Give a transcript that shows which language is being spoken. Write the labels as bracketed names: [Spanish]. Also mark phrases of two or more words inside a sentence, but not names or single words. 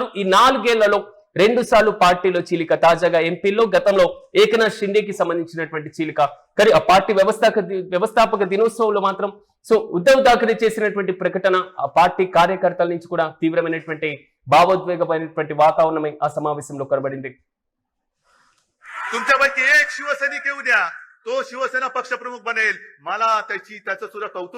[Telugu] ఈ 4 ఏళ్లలో 2 సార్లు పార్టీలో చీలిక, తాజాగా ఎంపీలో, గతంలో ఏకనాథ్ షిండేకి సంబంధించినటువంటి చీలిక. కానీ ఆ పార్టీ వ్యవస్థాపక దినోత్సవంలో మాత్రం సో ఉద్ధవ్ ఠాక్రే చేసినటువంటి ప్రకటన ఆ పార్టీ కార్యకర్తల నుంచి కూడా తీవ్రమైనటువంటి భావోద్వేగమైనటువంటి వాతావరణమే ఆ సమావేశంలో కనబడింది. [Marathi] तुमच्यापैकी एक शिवसैनिक येऊ द्या, तो शिवसेना पक्षप्रमुख बनेल, मला त्याचं सुद्धा कौतुक